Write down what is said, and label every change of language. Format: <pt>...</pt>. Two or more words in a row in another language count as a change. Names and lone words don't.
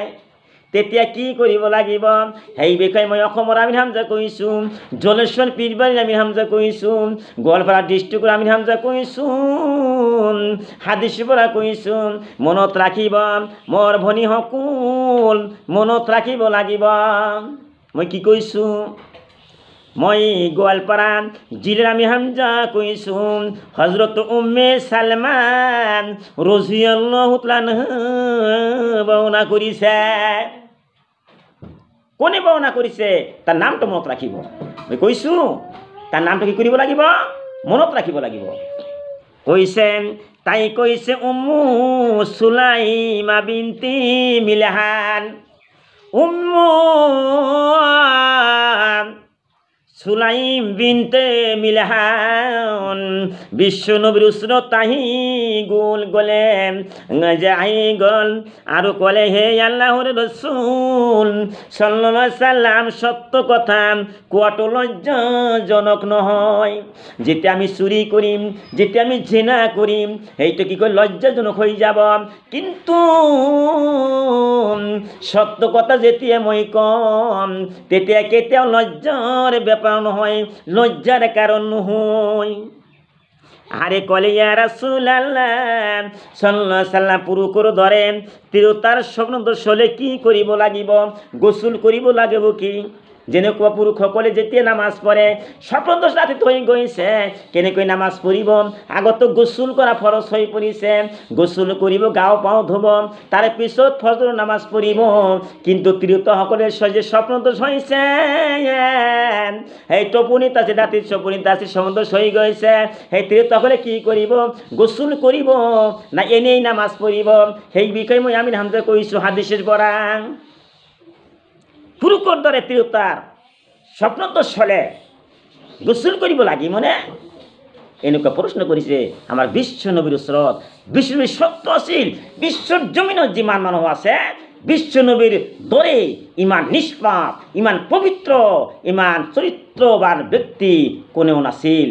<as>তেতিয়া কি কৰিব লাগিব, সেই বিষয়ে মই অসমৰ আমিৰ হামজা কৈছোঁ, জলেশ্বৰ পীৰবাৰীৰ আমিৰ হামজা কৈছোঁ, গোৱালপাৰা ডিষ্ট্ৰিক্টৰ আমিৰ হামজা কৈছোঁ, হাদিছৰ পৰা কৈছোঁ। মনত ৰাখিব মোৰ ভনীসকল, মনত ৰাখিব লাগিব। মই কি কৈছোঁ, মই গোৱালপাৰা জিলাৰ আমিৰ হামজা কৈছোঁ। হযরত উম্মে সালমা</as> <ar>رضي الله تعالى</ar> <as>বৰ্ণনা কৰিছে। কোনে বৰ্ণনা কৰিছে তাৰ নামটো মনত ৰাখিব। মই কৈছোঁ তাৰ নামটো কি কৰিব লাগিব, মনত ৰাখিব লাগিব। কৈছে, তাই কৈছে উম্মু সুলাইমা বিনতি মিলহান। উম্মু সুলাইম বিনতে মিলহান বিশ্ব নবীর উসরত তাহি গোল গলে যাই গল আৰু কলে, হে আল্লাহর রাসূল</as> <ar>صلى الله عليه سلم,</ar> <as>সত্য কথা কোৱাটো লজ্জাজনক নহয়। যেতিয়া আমি চুরি কৰিম, যেতিয়া আমি জিনা কৰিম, সেইটো কি কয়, লজ্জাজনক হৈ যাব। কিন্তু সত্য কথা যেতিয়া মই কম, তেতিয়া কেতিয়াও লজ্জাৰ ব্যাপাৰ নহয়, লজ্জাৰ কারণ নহয়।</as> <ar>আরে কলে, يا رسول الله صلى الله عليه سلم,</ar> <as>পুৰুষৰ দৰে তিৰোতাৰ স্বপ্ন দোষ হলে কি কৰিব লাগিব, গোসল কৰিব লাগিব কি? যেনেকুৱা পুৰুষসকলে যেতিয়া নামাজ পঢ়ে, স্বপ্ন দোষ ৰাতিত হৈ গৈছে, কেনেকৈ নামাজ পঢ়িব? আগতো গোসল কৰা ফৰজ হৈ পৰিছে, গোসল কৰিব, গাও পাও ধুব, তাৰে পিছত ফজৰ নামাজ পঢ়িব। কিন্তু তিৰোতাসকলে যে স্বপ্ন দোষ হৈছে, সেই টোপনিত আছে, ৰাতিৰ টোপনিত আছে, স্বপ্ন দোষ হৈ গৈছে, সেই তিৰোতাসকলে কি কৰিব, গোসল কৰিব না এনেই নামাজ পঢ়িব? সেই বিষয়ে মই আমিৰ হামজা কৈছোঁ হাদিছৰ পৰা। পুৰুষৰ দৰে তিৰোতাৰ স্বপ্ন দোষ হলে গোসল কৰিব লাগিব নে? এনেকুৱা প্ৰশ্ন কৰিছে আমাৰ বিশ্ব নবীৰ ওচৰত। বিশ্ব নবীৰ সত্য আছিল, বিশ্বৰ জমিনত যিমান মানুহ আছে, বিশ্ব নবীৰ দৰে ইমান নিষ্পাপ, ইমান পবিত্ৰ, ইমান চৰিত্ৰবান ব্যক্তি কোনেও নাছিল।</as>